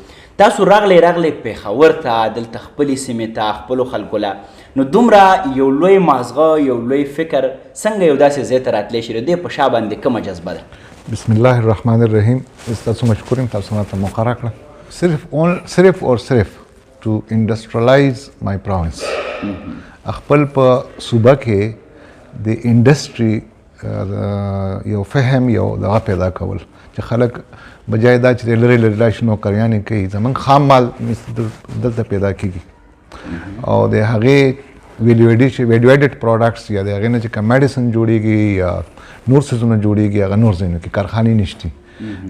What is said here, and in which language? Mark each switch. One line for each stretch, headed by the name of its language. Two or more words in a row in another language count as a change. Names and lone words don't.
Pashto: تاسو راغلی پېښور ته، دلته خپلې سیمې ته، خپلو خلکو له، نو دومره یو لوی مازغه، یو لوی فکر څنګه یو داسې ځای ته راتلی شي؟ د دې په شا باندې کومه جذبه ده؟
Arabic: بسم الله الرحمن الرحیم.
Pashto: تاسو مشکور یم تاسو ماته موقع راکړه.
Urdu: صرف اور صرف
English: to industrialize my province.
Pashto: خپل په صوبه کې د انډسټري یو فهم، یو دغه پیدا کول چې خلک بجای دا چې لرې لرې راشي نوکریانې کوي، زموږ خام مال دلته پیدا کېږي او د هغې
English: value added products
Pashto: یا د هغې نه چې کوم میډیسن جوړېږي یا نور څیزونه جوړېږي هغه نور ځایونو کې کارخانې نشتي.